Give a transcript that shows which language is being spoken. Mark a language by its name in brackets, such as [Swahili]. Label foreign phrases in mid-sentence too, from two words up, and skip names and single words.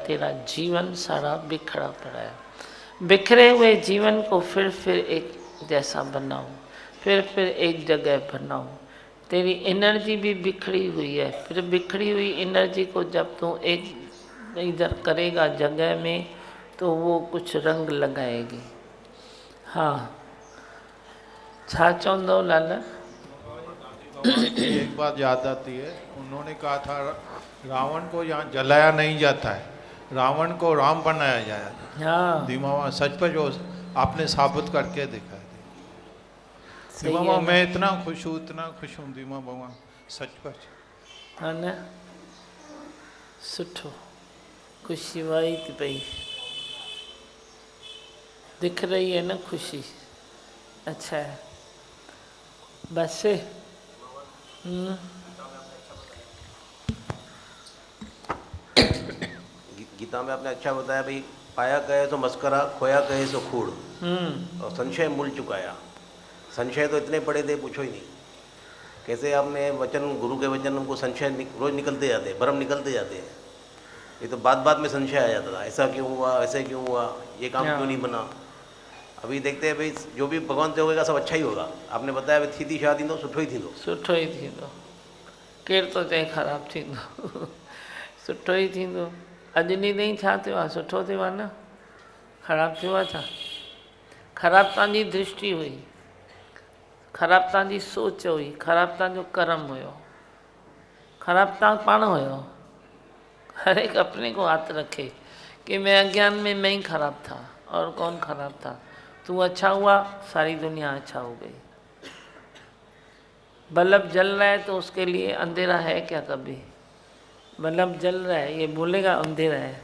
[Hindi] तेरा जीवन सारा बिखरा पड़ा है। बिखरे हुए जीवन को फिर एक जैसा बनाओ, फिर एक जगह बनाओ। तेरी एनर्जी भी बिखरी हुई है, फिर बिखरी हुई एनर्जी को जब तू एक इधर करेगा जगह में, तो वो कुछ रंग लगाएगी। हाँ, [Sindhi] छा चवंदो लाला? [Hindi] एक बात याद आती है, उन्होंने कहा था रावण को यहाँ जलाया नहीं जाता है, रावण को राम बनाया जाए। हाँ, दीमामा सचपच वो आपने साबित करके दिखाया। सही दीमामा है ना? मैं इतना खुश हूँ दीमा बाबा, सचपच। [Sindhi] हाँ न, सुठो, खुशी वाई थी पई, [Hindi] दिख रही है ना खुशी। अच्छा है, बस गीता में आपने अच्छा बताया भाई, पाया कहे तो मस्करा, खोया कहे सो खूड़, और संशय मूल चुकाया। संशय तो इतने पड़े थे पूछो ही नहीं। कैसे आपने वचन, गुरु के वचन हमको संशय रोज निकलते जाते हैं, भ्रम निकलते जाते हैं। ये तो बात में संशय आ जाता था, ऐसा क्यों हुआ, ऐसे क्यों हुआ, ये काम क्यों नहीं बना। अभी देखते हैं भाई जो भी भगवान से होगा सब अच्छा ही होगा। आपने बताया भाई थी शादी तो [Sindhi] सुठो ही थींदो, सुठो ही थींदो। केर तो चए ख़राबु थींदो, सुठो ई थींदो। अॼु ॾींहुं ताईं छा थियो आहे, सुठो थियो आहे न, ख़राबु थियो आहे छा? ख़राबु तव्हांजी दृष्टि हुई, ख़राबु तव्हांजी सोच हुई, ख़राबु तव्हांजो कर्म हुयो, ख़राबु तव्हां पाण हुयो। [Hindi] हर एक अपने को हाथ रखे कि मैं अज्ञान में मैं ही खराब था और कौन खराब था। तू अच्छा हुआ, सारी दुनिया अच्छा हो गई। बल्ब जल रहा है तो उसके लिए अंधेरा है क्या? कभी बल्ब जल रहा है, ये बोलेगा अंधेरा है।